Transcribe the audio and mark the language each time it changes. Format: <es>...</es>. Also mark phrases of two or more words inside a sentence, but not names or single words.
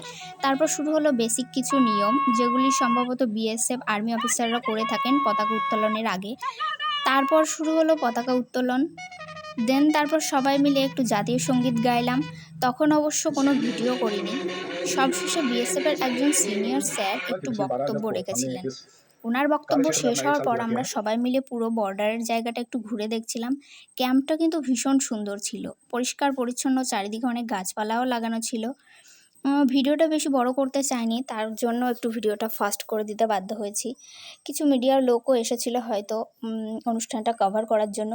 <bn>তারপর শুরু হলো বেসিক কিছু নিয়ম, যেগুলি সম্ভবত বিএসএফ</bn> <en>army officers</en> <bn>করে থাকেন পতাকা উত্তোলনের আগে। তারপর শুরু হলো পতাকা উত্তোলন। তারপর সবাই মিলে একটু জাতীয় সঙ্গীত গাইলাম। তখন অবশ্য কোনো ভিডিও করিনি। সবশেষে বিএসএফের একজন সিনিয়র স্যার একটু</bn> <es>Antes de parar</es> <bn>বক্তব্য</bn> <es>las cosas, también</es> <bn>রেখেছিলেন।</bn> <es>es</es> <bn>ওনার বক্তব্য</bn> <es>cada vez que</es> <bn>শেষ</bn> <es>retorna ahí</es> <bn>হওয়ার</bn> <es>salgo</es> <bn>পর</bn> <es>de aquí,</es> <bn>আমরা</bn> <es>¿vale?</es> <bn>সবাই মিলে পুরো বর্ডারের জায়গাটা একটু ঘুরে দেখছিলাম। ক্যাম্পটা কিন্তু ভীষণ সুন্দর ছিল, পরিষ্কার পরিচ্ছন্ন, চারিদিকে অনেক গাছপালাও লাগানো ছিল। ভিডিওটা বেশি বড় করতে চাইনি, তার জন্য একটু ভিডিওটা ফাস্ট করে দিতে বাধ্য হয়েছি। কিছু মিডিয়ার লোকও এসেছিল হয়তো অনুষ্ঠানটা কভার করার জন্য।</bn>